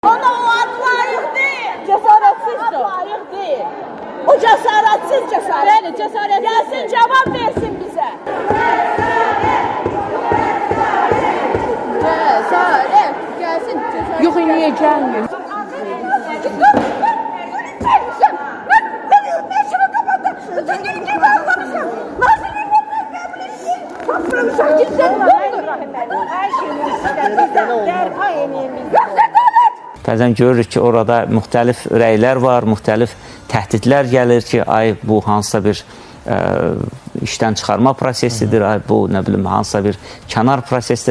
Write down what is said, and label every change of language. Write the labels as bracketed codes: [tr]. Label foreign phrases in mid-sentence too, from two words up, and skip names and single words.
[tr] Ona o ad layık değil. Cesaretsiz o. Layık değil. O cesaretsiz cesaret. Bəli, cesaretsiz. Gelsin cevap versin bize. Cesaret gelsin. Yok niye gelmiyor? [az] Bəzən görürük ki, orada müxtəlif rəylər var, müxtəlif təhdidlər gəlir ki, ay bu hansısa bir işdən çıxarma prosesidir, ay bu nə bilim hansısa bir kənar prosesdir.